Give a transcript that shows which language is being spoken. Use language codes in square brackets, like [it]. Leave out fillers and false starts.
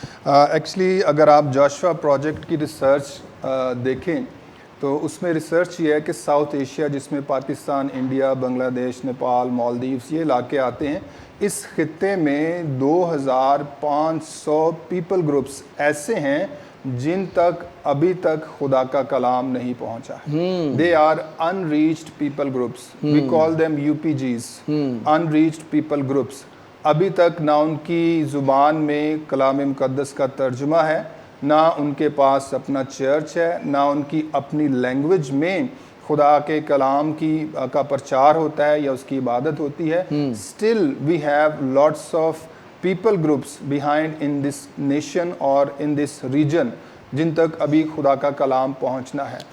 [ur] Actually اگر آپ Joshua project کی ریسرچ دیکھیں تو اس میں ریسرچ یہ ہے کہ ساؤتھ ایشیا جس میں پاکستان، انڈیا، بنگلہ دیش، نیپال، مالدیوز یہ علاقے آتے ہیں، اس خطے میں 2500 پیپل گروپس ایسے ہیں جن تک ابھی تک خدا کا کلام نہیں پہنچا. [en] They are unreached people groups. We call them UPGs, unreached people groups. [ur] ابھی تک نہ ان کی زبان میں کلام مقدس کا ترجمہ ہے، نہ ان کے پاس اپنا چرچ ہے، نہ ان کی اپنی لینگویج میں خدا کے کلام کا پرچار ہوتا ہے یا اس کی عبادت ہوتی ہے، [en] still we have lots of people groups behind in this nation [ur] اور ان دس ریجن جن تک ابھی خدا کا کلام پہنچنا ہے۔